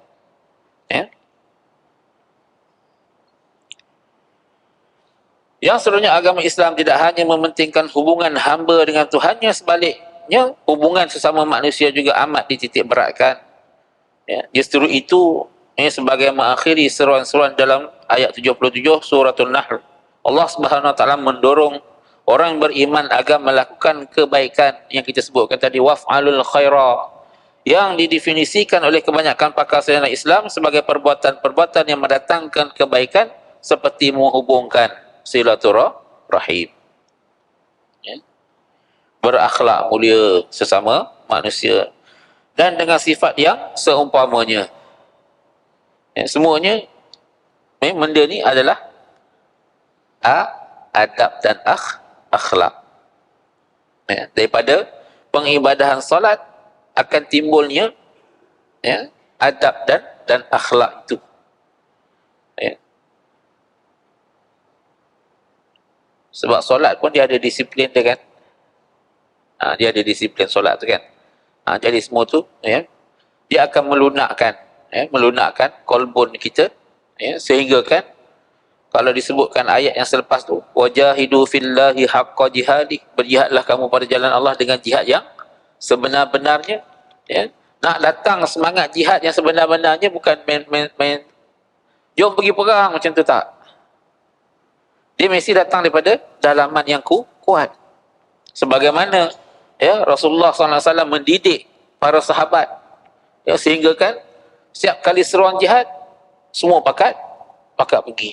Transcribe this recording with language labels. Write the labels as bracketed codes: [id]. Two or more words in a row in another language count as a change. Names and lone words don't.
[ms] Yang seluruhnya agama Islam tidak hanya mementingkan hubungan hamba dengan Tuhannya, sebaliknya hubungan sesama manusia juga amat dititik beratkan. Justru itu sebagai mengakhiri seruan-seruan dalam ayat 77 suratul Nahl, [ar] Allah Subhanahu Wa Taala [ms] mendorong orang beriman agar melakukan kebaikan yang kita sebutkan tadi, [ar] waf'alul khaira, [ms] yang didefinisikan oleh kebanyakan pakar sarjana Islam sebagai perbuatan-perbuatan yang mendatangkan kebaikan, seperti menghubungkan silaturahim, berakhlak mulia sesama manusia, dan dengan sifat yang seumpamanya. Semuanya benda ni adalah adab dan akhlak. Daripada pengibadahan solat akan timbulnya adab dan akhlak itu. Sebab solat pun dia ada disiplin dia, kan. Dia ada disiplin solat tu, kan. Jadi semua tu dia akan melunakkan kolbun kita, sehingga kan kalau disebutkan ayat yang selepas tu, [ar] wajahidu fillahi haqqa jihadi, [ms] berjihadlah kamu pada jalan Allah dengan jihad yang sebenar-benarnya. Nak datang semangat jihad yang sebenar-benarnya, bukan main jom pergi perang macam tu, tak. Dia mesti datang daripada dalaman yang kuat. Sebagaimana Rasulullah SAW mendidik para sahabat, sehingga kan setiap kali seruan jihad semua pakat pergi.